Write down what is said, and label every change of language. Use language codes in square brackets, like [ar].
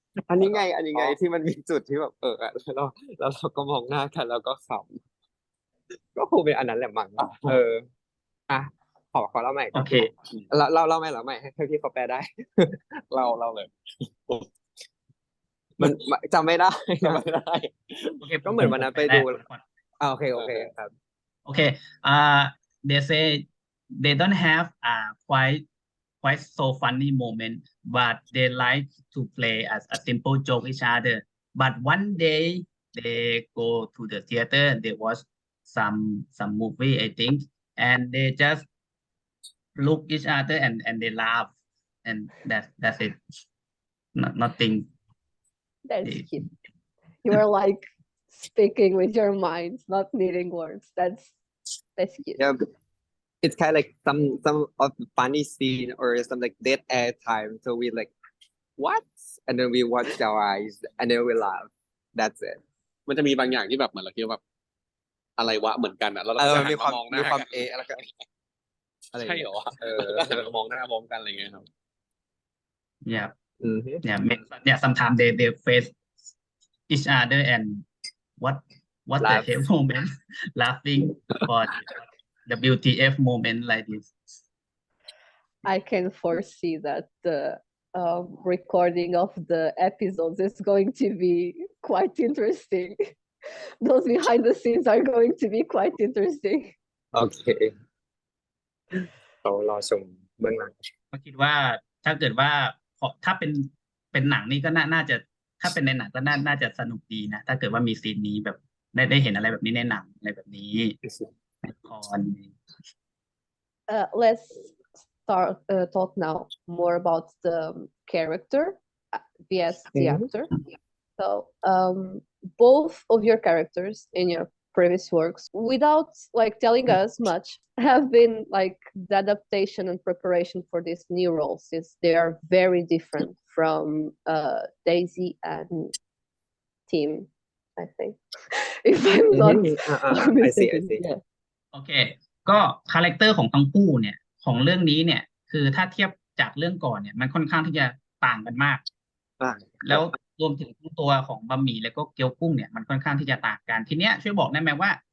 [th] อันนี้ไงที่มันมีจุดที่แบบแล้วเราก็มองหน้ากันแล้วก็ขำก็คงเป็นอันนั้นแหละมั้งอ่ะขอเล่าใหม่ โอเค เล่าใหม่ให้พี่เขาแปลได้ เล่าเลย มันจำไม่ได้ จำไม่ได้ โอเค ก็เหมือนวันนั้นไปดู โอเคครับ [en] Okay, they say they don't have quite so funny moment, but they like to play as a simple joke each other. But one day they go to the theater, they watch some movie, I think, and they just look each other and they laugh, and that's it. Nothing. That's cute. You are like speaking with your minds, not needing words. That's cute. Yeah, it's kind of like some of the funny scene or some like dead air time. So we like, what? And then we watch our eyes and then we laugh. That's it. [th] มันจะมีบางอย่างที่แบบเหมือนเราคิดว่าแบบอะไรวะเหมือนกันอ่ะแล้วเราก็จะหันมามองหน้ากันแล้วก็ใช่เหรอแล้วหันมามองหน้ามองกันอะไรเงี้ยครับ [en] Yeah. Mm-hmm. Yeah. Sometimes they face each other and what Laugh. the hell moment, laughing for the WTF moment like this. I can foresee that the recording of the episodes is going to be quite interesting. Those behind the scenes are going to be quite interesting. [th] Okay. เรารอชมเบื้องหลัง ก็คิดว่าถ้าเกิดว่าถ้าเป็นหนังนี่ก็น่าจะถ้าเป็นในหนังก็น่าจะสนุกดีนะถ้าเกิดว่ามีซีนนี้แบบได้เห็นอะไรแบบนี้ในหนังอะไรแบบนี้ในละคร [en] Let's start talk now more about the character vs the actor. So both of your characters in your previous works, without like telling us much, have been like the adaptation and preparation for these new roles, since they are very different from Daisy and Tim, I think. If I'm not I see. yeah. [th] โอเคก็คาแรคเตอร์ของทั้งคู่เนี่ยของเรื่องนี้เนี่ยคือถ้าเทียบจากเรื่องก่อนเนี่ยมันค่อนข้างที่จะต่างกันมากแล้วรวมถึงตัวของบะหมี่แล้วก็เกี๊ยวกุ้งเนี่ยมันค่อนข้างที่จะต่างกันทีเนี้ยช่วยบอกได้ไหมว่า